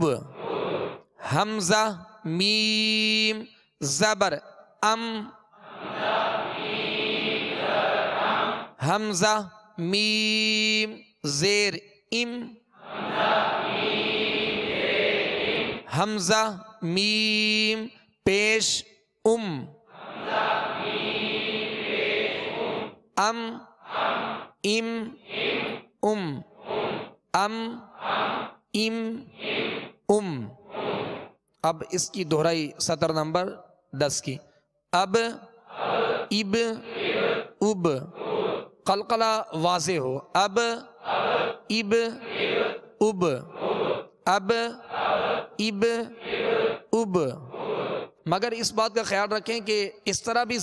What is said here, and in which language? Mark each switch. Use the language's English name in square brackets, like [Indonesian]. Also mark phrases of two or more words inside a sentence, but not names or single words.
[Urdu] حمزہ میم زبر ام، حمزہ میم زیر ام، حمزہ میم پیش ام، [Arabic] ام ام ام ام ام ام۔ [Urdu] اب اس کی دہرائی سطر نمبر 10 کی، [Arabic] اب اب اب، [Urdu] قلقلہ واضح ہو، [Arabic] اب اب اب اب اب اب، [Urdu] مگر اس بات کا خیال رکھیں کہ اس طرح بھی